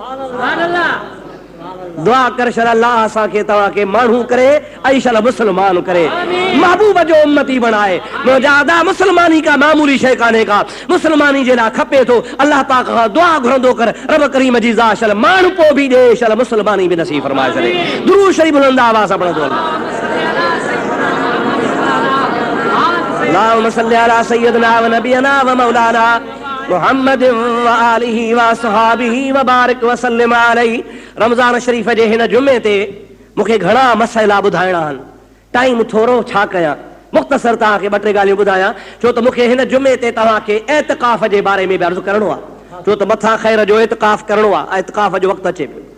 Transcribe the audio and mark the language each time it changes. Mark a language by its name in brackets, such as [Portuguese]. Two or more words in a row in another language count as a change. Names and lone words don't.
[Sindhi] दुआ कर शल अल्लाह असांखे तव्हांखे माण्हू करे ऐं शल मुस्लमान करे, महबूब जो उम्मती बणाए। मुंहिंजा अदा मुस्लमानी का मामूली शइ कान्हे का, मुस्लमानी जे लाइ खपे थो अल्लाह पाक खां दुआ घुरंदो कर रब करीम जी ज़ात शल माण्हू पोइ बि ॾे, शल मुस्लमानी बि नसीब फरमाए छॾे। दुरूद शरीफ बुलंद आवाज़ सां पढ़ंदो। [Arabic] اللهم صل على سيدنا ونبينا ومولانا محمد وآله وصحبه وبارك وسلم عليه. [Sindhi] रमज़ान शरीफ़ जे हिन जुमे ते मूंखे घणा मसइला ॿुधाइणा आहिनि, टाइम थोरो छा कयां, मुख़्तसर तव्हांखे ॿ टे ॻाल्हियूं ॿुधायां, छो त मूंखे हिन जुमे ते तव्हांखे एतिकाफ़ जे बारे में बि अर्ज़ु करिणो आहे, छो त मथां ख़ैर जो एतिकाफ़ करिणो आहे, एतिकाफ़ जो वक़्तु अचे पियो।